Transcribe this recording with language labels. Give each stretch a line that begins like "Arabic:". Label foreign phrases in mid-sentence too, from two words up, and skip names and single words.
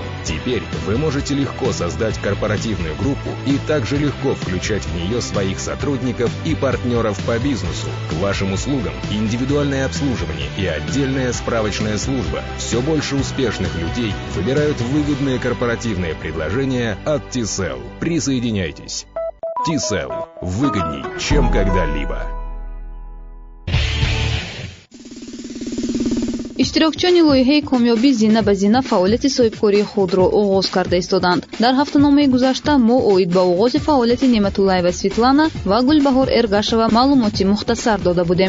Russian: Теперь вы можете легко создать корпоративную группу и также легко включать в нее своих сотрудников и партнеров по бизнесу. К вашим услугам индивидуальное обслуживание и отдельная справочная служба. Все больше успешных людей выбирают выгодные корпоративные предложения от Тисел. Присоединяйтесь. Тисел. Выгодней, чем когда-либо.
Tajik: иштирокчиёни лоиҳаи комёбӣ зина ба зина фаъолияти соҳибкории худро оғоз карда истоданд. Дар ҳафтаномаи гузашта мо оид ба оғози фаъолияти Неъматуллаева Светлана ва Гулбаҳор Эргашева маълумоти мухтасар дода будем.